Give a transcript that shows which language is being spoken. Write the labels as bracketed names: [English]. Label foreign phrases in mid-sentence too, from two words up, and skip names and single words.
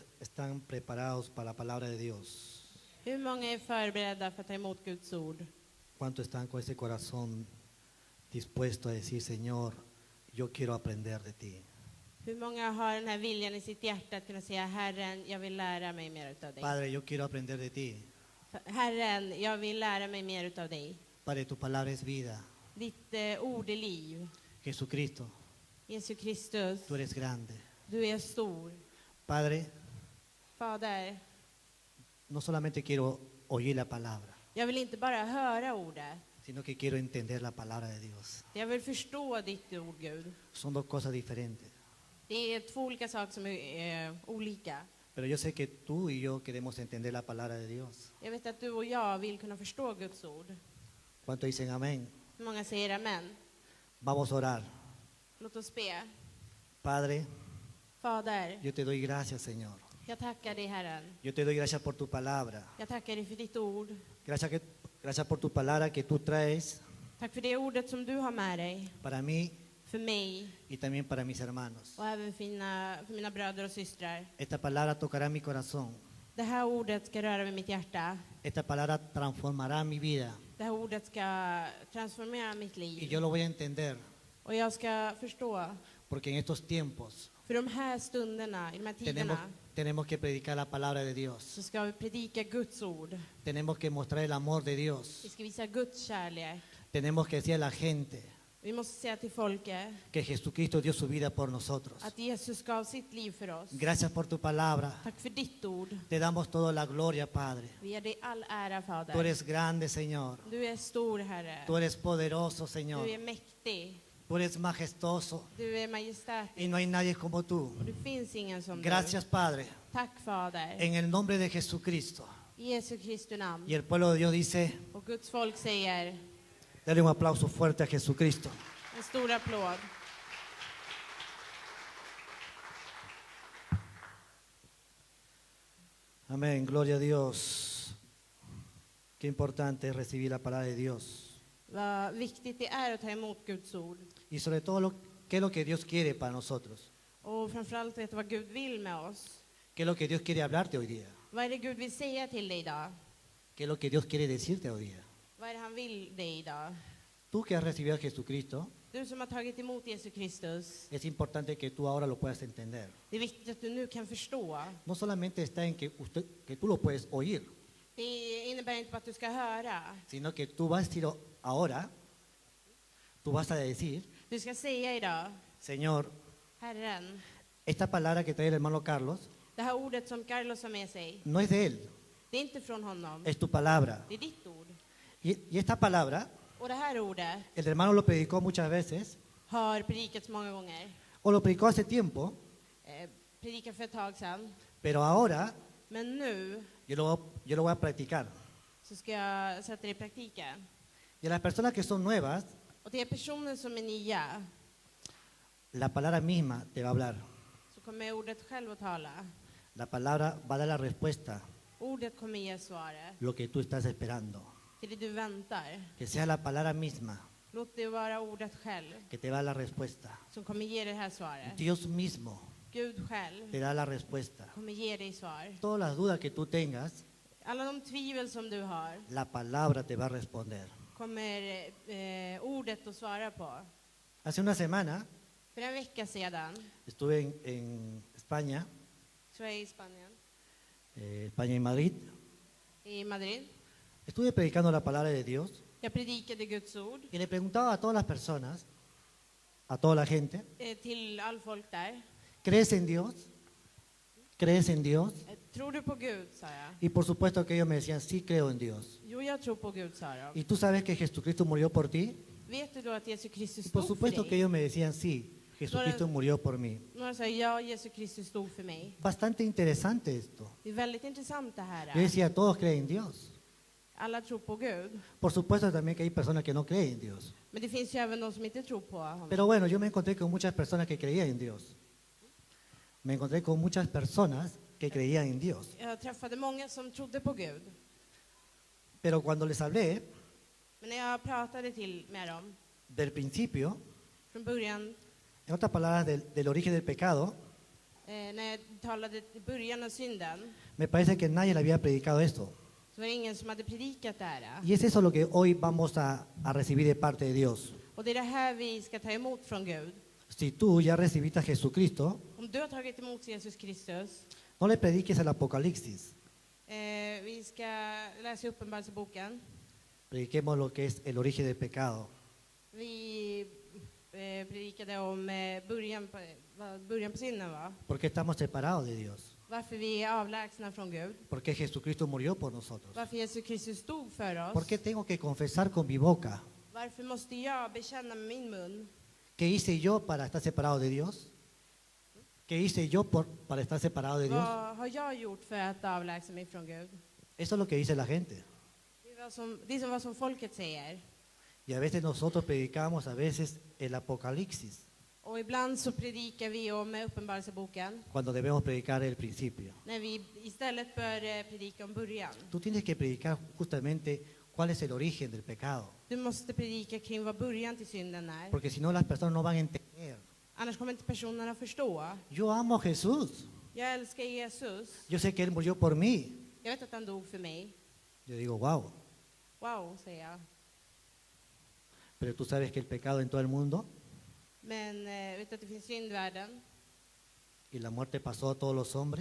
[Spanish] están preparados para la palabra de Dios? [Swedish] Hur många är förberedda för att ta emot Guds ord? [Spanish] ¿Cuántos están con ese corazón dispuesto a decir, Señor, yo quiero aprender de ti? [Swedish] Hur många har den här viljan i sitt hjärta att kunna säga, Herren, jag vill lära mig mer utav dig. [Spanish] Padre, yo quiero aprender de ti. [Swedish] Herren, jag vill lära mig mer utav dig. [Spanish] Padre, tu palabra es vida. [Swedish] Ditt ord är liv. [Spanish] Jesucristo, [Swedish] Jesus Kristus, [Spanish] tú eres grande. [Swedish] du är stor. [Spanish] Padre, [Swedish] Fader, [Spanish] no solamente quiero oír la palabra, [Swedish] jag vill inte bara höra ordet. [Spanish] sino que quiero entender la palabra de Dios. [Swedish] Jag vill förstå ditt ord, Gud. [Spanish] Son dos cosas diferentes. [Swedish] Det är två olika saker som är olika. [Spanish] Pero yo sé que tú y yo queremos entender la palabra de Dios. [Swedish] Jag vet att du och jag vill kunna förstå Guds ord. [Spanish] ¿Cuántos dicen amén? [Swedish] Hur många säger amen? [Spanish] Vamos a orar. [Swedish] Låt oss be. [Spanish] Padre, [Swedish] Fader, [Spanish] yo te doy gracias, Señor. [Swedish] jag tackar dig, Herren. [Spanish] Yo te doy gracias por tu palabra. [Swedish] Jag tackar dig för ditt ord. [Spanish] Gracias por tu palabra que tú traes [Swedish] Tack för det ordet som du har med dig. [Spanish] para mí [Swedish] För mig [Spanish] y también para mis hermanos. [Swedish] och även för mina bröder och systrar. [Spanish] Esta palabra tocará mi corazón. [Swedish] Det här ordet ska röra vid mitt hjärta. [Spanish] Esta palabra transformará mi vida [Swedish] Det här ordet ska transformera mitt [Spanish] y [Swedish] liv. [Spanish] yo lo voy a entender [Swedish] Och jag ska förstå. [Spanish] porque en estos tiempos [Swedish] För de här stunderna, i de här tiderna, [Spanish] tenemos que predicar la palabra de Dios. [Swedish] så ska vi predika Guds ord. [Spanish] Tenemos que mostrar el amor de Dios. [Swedish] Vi ska visa Guds kärlek. [Spanish] Tenemos que decir a la gente [Swedish] Vi måste säga till folket [Spanish] que Jesucristo dio su vida por nosotros. [Swedish] att Jesus gav sitt liv för oss. [Spanish] Gracias por tu palabra. [Swedish] Tack för ditt ord. [Spanish] Te damos toda la gloria, Padre. [Swedish] Vi ger dig all ära, [Spanish] Tú [Swedish] Fader. [Spanish] eres grande, Señor. [Swedish] Du är stor, Herre. [Spanish] Tú eres poderoso, Señor. [Swedish] Du är mäktig. [Spanish] Tú eres majestuoso [Swedish] Du är majestätisk. [Spanish] y no hay nadie como tú. [Swedish] Och det finns ingen som [Spanish] Gracias, Padre. [Swedish] du. Tack, Fader. [Spanish] En el nombre de Jesucristo. [Swedish] I Jesu Kristi namn. [Spanish] Y el pueblo de Dios dice, [Swedish] Och Guds folk säger [Spanish] dale un aplauso fuerte a Jesucristo. [Swedish] en stor applåd. [Spanish] Amén, gloria a Dios. Qué importante es recibir la palabra de Dios. [Swedish] Vad viktigt det är att ta emot Guds ord. [Spanish] Y sobre todo, qué es lo que Dios quiere para nosotros. [Swedish] Och framförallt veta vad Gud vill med oss. [Spanish] ¿Qué es lo que Dios quiere hablarte hoy día? [Swedish] Vad är det Gud vill säga till dig idag? [Spanish] ¿Qué es lo que Dios quiere decirte hoy día? [Swedish] Vad är det han vill dig idag? [Spanish] Tú que has recibido a Jesucristo, [Swedish] Du som har tagit emot Jesus Kristus. [Spanish] es importante que tú ahora lo puedas entender. [Swedish] Det är viktigt att du nu kan förstå. [Spanish] No solamente está en que tú lo puedes oír, [Swedish] Det innebär inte bara att du ska höra. [Spanish] sino que tú vas a decir ahora, tú vas a decir, [Swedish] Du ska säga idag, [Spanish] Señor, [Swedish] Herren, [Spanish] esta palabra que trae el hermano Carlos [Swedish] det här ordet som Carlos har med sig, [Spanish] no es de él, [Swedish] det är inte från honom. [Spanish] es tu palabra. [Swedish] Det är ditt ord. [Spanish] Y esta palabra, [Swedish] Och det här ordet [Spanish] el hermano lo predicó muchas veces, [Swedish] har predikats många gånger. [Spanish] o lo predicó hace tiempo, [Swedish] Predikat för ett tag sedan. [Spanish] pero ahora [Swedish] Men nu [Spanish] yo lo voy a practicar. [Swedish] så ska jag sätta det i praktiken. [Spanish] Y a las personas que son nuevas, [Swedish] Och till er personer som är nya [Spanish] la palabra misma te va a hablar. [Swedish] så kommer ordet själv att tala. [Spanish] La palabra va a dar la respuesta, [Swedish] Ordet kommer ge svaret [Spanish] lo que tú estás esperando. [Swedish] till det du väntar. [Spanish] Que sea la palabra misma [Swedish] Låt det vara ordet själv [Spanish] que te da la respuesta. [Swedish] som kommer ge det här svaret. [Spanish] Dios mismo [Swedish] Gud själv [Spanish] te da la respuesta. [Swedish] kommer ge dig svar. [Spanish] Todas las dudas que tú tengas, [Swedish] Alla de tvivel som du har [Spanish] la palabra te va a responder. [Swedish] kommer ordet att svara på. [Spanish] Hace una semana [Swedish] För en vecka sedan [Spanish] estuve en España, [Swedish] så är jag i Spanien, [Spanish] España y Madrid. [Swedish] i Madrid. [Spanish] Estuve predicando la palabra de Dios [Swedish] Jag predikade Guds ord [Spanish] y le preguntaba a todas las personas, a toda la gente, [Swedish] till all folk där. [Spanish] ¿crees en Dios? ¿Crees en Dios? [Swedish] Tror du på Gud, sa jag. [Spanish] Y por supuesto que ellos me decían, sí creo en Dios. [Swedish] Jo, jag tror på Gud, sa jag. [Spanish] ¿Y tú sabes que Jesucristo murió por ti? [Swedish] Vet du då att Jesus Kristus [Spanish] Y por [Swedish] stod för [Spanish] supuesto que [Swedish] dig? [Spanish] ellos me decían, sí, Jesucristo murió por mí. [Swedish] Några sa ja, Jesus Kristus stod för mig. [Spanish] Bastante interesante esto. [Swedish] Det är väldigt intressant det här. [Spanish] Yo decía, todos creen en Dios. [Swedish] Alla tror på Gud. [Spanish] Por supuesto también que hay personas que no creen en Dios. [Swedish] Men det finns ju även de som inte tror på honom. [Spanish] Pero bueno, yo me encontré con muchas personas que creían en Dios. Me encontré con muchas personas que creían en Dios. [Swedish] Jag träffade många som trodde på Gud. [Spanish] Pero cuando les hablé [Swedish] Men när jag pratade med dem [Spanish] del principio, [Swedish] från början, [Spanish] en otras palabras, del origen del pecado, [Swedish] När jag talade i början av synden [Spanish] me parece que nadie le había predicado esto. [Swedish] så var det ingen som hade predikat det här. [Spanish] Y es eso lo que hoy vamos a recibir de parte de Dios. [Swedish] Och det är det här vi ska ta emot från Gud. [Spanish] Si tú ya recibiste a Jesucristo, [Swedish] Om du har tagit emot Jesus Kristus, [Spanish] no le prediques el Apocalipsis. [Swedish] vi ska läsa Uppenbarelseboken. [Spanish] Prediquemos lo que es el origen del pecado. [Swedish] Vi predikade om början på synden, va? [Spanish] ¿Por qué estamos separados de Dios? [Swedish] Varför vi är avlägsna från Gud. [Spanish] ¿Por qué Jesucristo murió por nosotros? [Swedish] Varför Jesus Kristus dog för oss. [Spanish] ¿Por qué tengo que confesar con mi boca? [Swedish] Varför måste jag bekänna med min mun? [Spanish] ¿Qué hice yo para estar separado de Dios? ¿Qué hice yo para estar separado de Dios? [Swedish] Vad har jag gjort för att avlägsna mig från Gud? [Spanish] Eso es lo que dice la gente. [Swedish] Det är vad som folket säger. [Spanish] Y a veces nosotros predicamos a veces el Apocalipsis, [Swedish] Och ibland så predikar vi om Uppenbarelseboken [Spanish] cuando debemos predicar el principio. [Swedish] när vi istället bör predika om början. [Spanish] Tú tienes que predicar justamente cuál es el origen del pecado, [Swedish] Du måste predika kring vad början till synden är. [Spanish] porque si no las personas no van a entender. [Swedish] Annars kommer inte personerna förstå. [Spanish] Yo amo a Jesús, [Swedish] Jag älskar Jesus. [Spanish] yo sé que Él murió por mí. [Swedish] Jag vet att han dog för mig. [Spanish] Yo digo, wow, [Swedish] Wow, säger jag. [Spanish] pero tú sabes que el pecado en todo el mundo [Swedish] Men vet du att det finns synd i världen? [Spanish] y la muerte pasó a todos los hombres.